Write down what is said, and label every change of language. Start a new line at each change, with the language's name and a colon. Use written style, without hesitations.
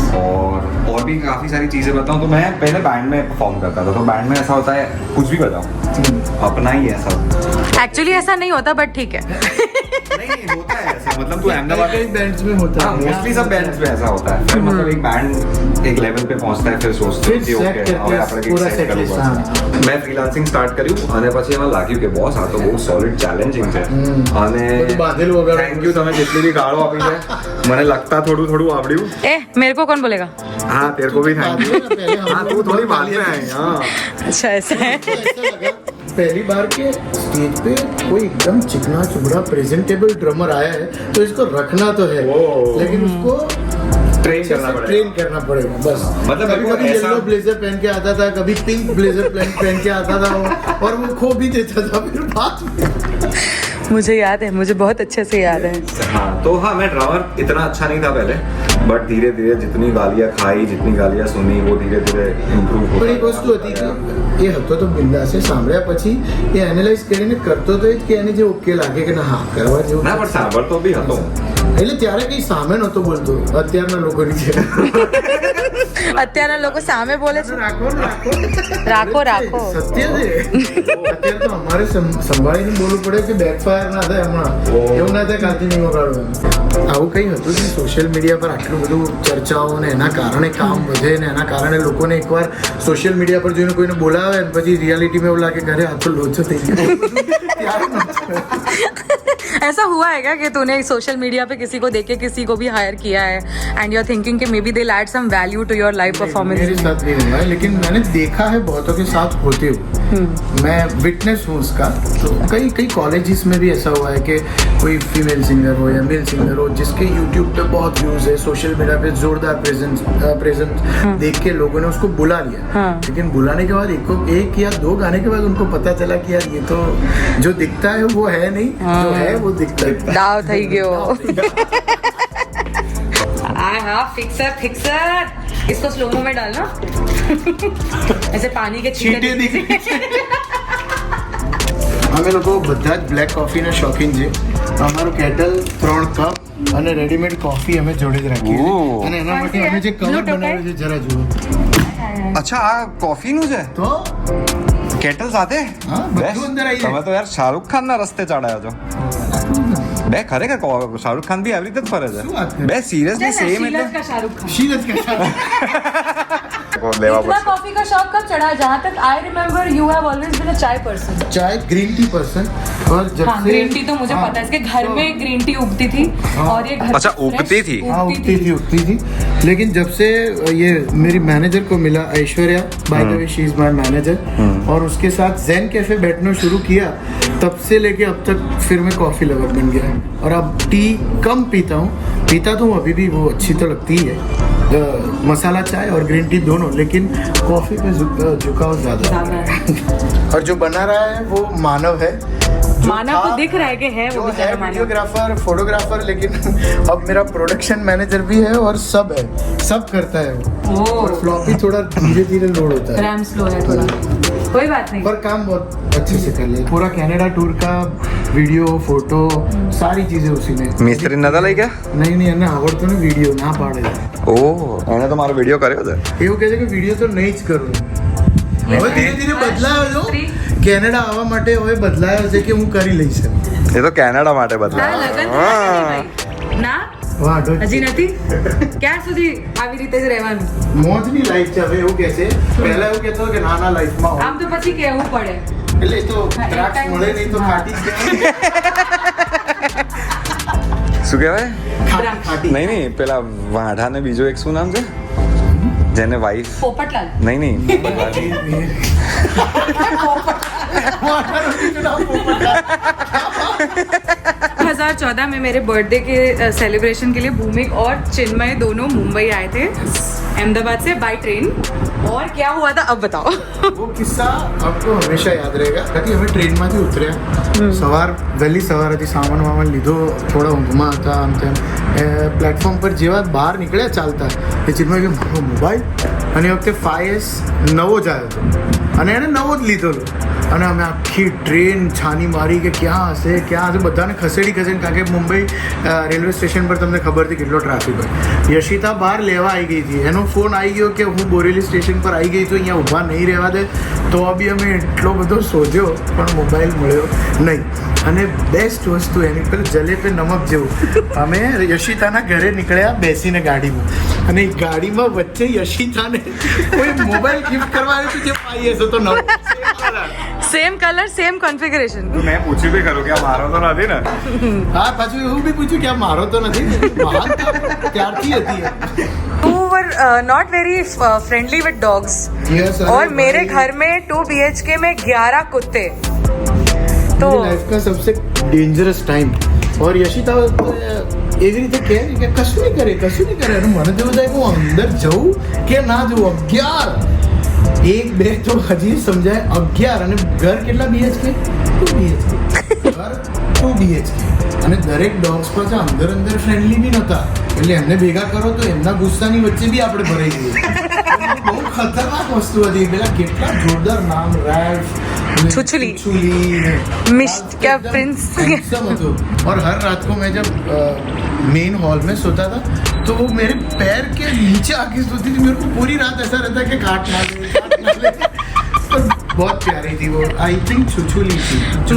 Hindi: और भी काफ़ी सारी चीज़ें बताऊँ तो मैं पहले बैंड में परफॉर्म करता था, तो बैंड में ऐसा होता है कुछ भी बजाओ अपना ही ऐसा। एक्चुअली ऐसा नहीं होता बट ठीक है। नहीं होता है ऐसा, मतलब तू अहमदाबाद बैंड्स में होता है, मोस्टली सब बैंड्स में ऐसा होता है। फिर मतलब एक बैंड एक लेवल पे पहुंचता है, फिर सोचते हैं कि ओके
Gujarati: હવે આપણે કંઈક સેટ કરવું પડશે। મેં ફ્રીલાન્સિંગ સ્ટાર્ટ કર્યું અને પછી એમાં લાગ્યું કે બોસ આ તો બહુ સોલિડ ચેલેન્જિંગ છે અને થેન્ક યુ તમે જેટલી બી ગાળો આપી છે મને લગતા થોડું થોડું આવડ્યું।
Hindi: ए मेरे को कौन बोलेगा? हाँ तेरे को भी थैंक यू। हाँ तू थोड़ी बाद में आई। हाँ अच्छा ऐसा है। पहली बार के स्टेज पे कोई एकदम चिकना चुबड़ा प्रेजेंटेबल ड्रमर आया है तो इसको रखना तो है, लेकिन उसको ट्रेन करना पड़ेगा बस। मतलब कभी येलो ब्लेजर पहन के आता था, कभी पिंक ब्लेजर पहन के आता था और वो खो भी देता था फिर बाद में। मुझे याद है, मुझे बहुत अच्छे से याद है। हाँ तो हाँ मैं ड्रामर इतना अच्छा नहीं था पहले, बट धीरे धीरे जितनी गालियाँ खाई जितनी गालियाँ सुनी वो धीरे धीरे इम्प्रूव हो।
Gujarati: પણ એક વસ્તુ હતી કે એ હતો તો બિંદાસે સાંભળ્યા પછી એ એનાલાઇઝ કરીને કરતો તો એ જ કે એને જે ઓકે લાગે કે ના હા કરવા જેવું ના પણ સાંભળતો બી હતો, એટલે ત્યારે કઈ સામે નહોતો બોલતો અત્યારના લોકોની છે। અત્યારના લોકો સામે બોલે છે રાખો ને રાખો રાખો સત્ય છે અત્યારે તો અમારે સંભાળીને બોલવું પડે કે બેકફાયર ના થાય હમણાં એવું ના થાય કાલથી નહીં વગાડવાનું આવું કંઈ હતું કે સોશિયલ મીડિયા પર આટલું બધું ચર્ચાઓ ને એના કારણે કામ વધે ને એના કારણે લોકોને એકવાર સોશિયલ મીડિયા પર જોઈને કોઈને બોલાવે ને પછી રિયાલિટીમાં એવું લાગે ઘરે આ તો લોચો થઈ ગયો
Hindi: ऐसा हुआ है क्या कि तूने सोशल मीडिया पे किसी को देख के किसी को भी हायर किया है
English: And you are thinking कि may be they add some value to your life performance?
Hindi: मेरे साथ नहीं हुआ है लेकिन मैंने देखा है बहुतों के साथ होते हुए मैं विटनेस हूँ उसका तो कई कॉलेजेस में भी ऐसा हुआ है कि कोई फीमेल सिंगर हो या मेल सिंगर हो जिसके यूट्यूब पे बहुत व्यूज है सोशल मीडिया पे जोरदार प्रेजेंस देख के लोगों ने उसको बुला लिया लेकिन बुलाने के बाद एक या दो गाने के बाद उनको पता चला कि यार ये तो जो दिखता है वो है नहीं जो है वो दिखता है दाव
Gujarati: થઈ ગયો
Hindi: हाँ फिक्सर इसको स्लोमो में डालना ऐसे पानी के छींटे
Gujarati: दिख અમે લોકો બધા જ બ્લેક કોફીના શોખીન છે અમારું કેટલ 3 કપ અને રેડીમેડ કોફી અમે જોડે જ રાખીએ છીએ અને એના માટે અમે જે કવર બનાવ્યું છે જરા જુઓ અચ્છા આ કોફીનું છે તો કેટલ સાથે હા બધું અંદર આવી તમે તો યાર શાહરુખ ખાનના રસ્તે ચડાયા છો બે ખરેખર શાહરુખ ખાન બી આવી રીતે જ ફરે છે બે સિરિયસલી સેમ એટલે
Hindi: शाहरुख खान शीलत का इतना कॉफी का शौक कब चढ़ा? जहाँ तक
English: I remember you have always been a chai person.
Hindi: चाय ग्रीन टी पर्सन और जब हाँ, से ग्रीन टी तो मुझे पता है इसके घर में ग्रीन टी उगती थी और ये घर अच्छा उगती थी हाँ उगती थी लेकिन जब से ये मेरी मैनेजर को मिला Aishwarya
English: by the way she is my manager
Hindi: और उसके साथ ज़ेन कैफे बैठना शुरू किया तब से लेके अब तक फिर मैं कॉफ़ी लवर बन गया और अब टी कम पीता हूँ तो हूँ अभी भी वो अच्छी तो लगती ही है मसाला चाय और ग्रीन टी दोनों लेकिन कॉफ़ी पे झुकाव ज़्यादा और जो बना रहा है वो मानव है मानव को दिख रहा है कि है वो है वीडियोग्राफर फोटोग्राफर लेकिन अब मेरा प्रोडक्शन मैनेजर भी है और सब है सब करता है वो और फ्लॉपी थोड़ा धीरे धीरे लोड होता है रैम स्लो है थोड़ा कोई बात नहीं पर काम बहुत अच्छे से कर ले पूरा कनाडा टूर का वीडियो फोटो सारी चीजें उसी में
Gujarati: મિસ્ત્રી નતા લઈ ગયા
Hindi: नहीं
Gujarati: એને આવડતો ને વિડીયો ના પાડે ઓ એને તો મારો વિડીયો કર્યો છે એવું કહે છે કે વિડીયો તો નહીં જ કરું હવે ધીરે ધીરે બદલાયો છો કેનેડા આવવા માટે હવે બદલાયો છે કે હું કરી લઈશ એ તો કેનેડા માટે ના બદલાય લગન ના વાહ હજી નથી ક્યાં સુધી આવી રીતે જ રહેવાનું? મોજની લાઈફ છે હવે એવું કહે છે પહેલા એવું કહેતો કે નાના લાઈફમાં આમ તો પછી કહેવું પડે એટલે એ તો દ્રાક્ષ મળે નહીં તો ખાટી જ શું કહેવાય ખાટી નહીં નહીં પેલા વાઢાને બીજો એક શું નામ છે જેને વાઈફ પોપટલાલ નહીં નહીં
Hindi: 2014 में मेरे बर्थडे के सेलिब्रेशन के लिए भूमिक और चिन्मय दोनों मुंबई आए थे अहमदाबाद से बाय ट्रेन और क्या हुआ था अब बताओ वो किस्सा आपको हमेशा याद रहेगा क्योंकि हमें
Gujarati: ट्रेनમાંથી ઉતર્યા વહેલી સવાર હતી સામાન વામાન લીધો થોડા ઊંઘમાં હતા આમ તેમ પ્લેટફોર્મ પર જેવા બહાર નીકળ્યા ચાલતા એ ચિન્મય કે મારો મોબાઈલ અને એ વખતે 5S નવો જ આવ્યો હતો અને એણે નવો જ લીધો હતો અને અમે આખી ટ્રેન છાની મારી કે ક્યાં હશે બધાને ખસેડી કારણ કે મુંબઈ રેલવે સ્ટેશન પર તમને ખબર હતી કેટલો ટ્રાફિક હોય યશિતા બહાર લેવા આવી ગઈ હતી એનો ફોન આવી ગયો કે હું બોરેલી સ્ટેશન પર આવી ગઈ તો અહીંયા ઊભા નહીં રહેવા દે તો બી અમે એટલો બધો શોધ્યો પણ મોબાઈલ મળ્યો નહીં અને બેસ્ટ વસ્તુ એની પર
Hindi: જલે પે નમક
Gujarati: જેવું અમે યશિતાના ઘરે નીકળ્યા બેસીને ગાડીમાં અને એ ગાડીમાં વચ્ચે યશિતાને કોઈ મોબાઈલ ગિફ્ટ કરવા આવ્યું હતું જે પાઈ હશે તો નવો
English: same colour same configuration
Gujarati: મેં પૂછ્યું બી ખરું કે આ મારો તો નથી ને હા પાછું એવું બી પૂછ્યું કે આ મારો તો નથી મહાન ત્યારથી હતી
English: You were not very friendly with dogs
Hindi: और मेरे घर में 2 BHK में 11 कुत्ते तो लाइफ का सबसे डेंजरस टाइम और
Gujarati: यशिता એવી રીતે કહે કે કશું નહીં કરે અને મને તો થાય કે હું અંદર જઉં કે ના જઉં 11 એક બે તો હજી સમજાય 11 અને ઘર કેટલા BHK 2 BHK ઘર 2 BHK અને દરેક ડોગ્સ પાછા અંદર ફ્રેન્ડલી બી નહોતા એટલે એમને ભેગા કરો તો એમના ગુસ્સાની વચ્ચે બી આપણે ભરાઈ જઈએ બહુ ખતરનાક વસ્તુ હતી પેલા કેટલા જોરદાર નામ રેલ્ફ
Hindi: छुछली मिस्ट क्या प्रिंस और हर रात को मैं जब मेन हॉल में सोता था तो वो मेरे पैर के नीचे आके सोती थी, मेरे को पूरी रात ऐसा रहता कि काट ना ले। पर बहुत प्यारी थी वो,
English: I think
Hindi: छुछुली थी।